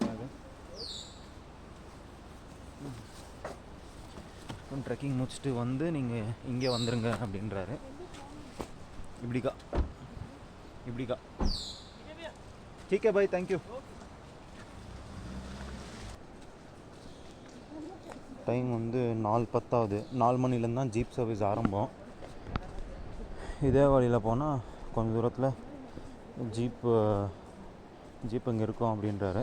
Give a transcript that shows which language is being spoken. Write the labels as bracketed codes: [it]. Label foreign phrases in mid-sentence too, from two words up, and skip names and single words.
[ta] ட்ரெக்கிங் முடிச்சுட்டு வந்து நீங்கள் இங்கே வந்துடுங்க அப்படின்றாரு. [hi] இப்படிக்கா ठीक है भाई, [en] thank you. [ta] டைம் வந்து 4:10 ஆகுது. 4 மணிலேருந்து தான் [en] jeep service [ta] ஆரம்பம். இதே வழியில் போனால் கொஞ்சம் தூரத்தில் ஜீப் இங்கே இருக்கும் அப்படின்றாரு.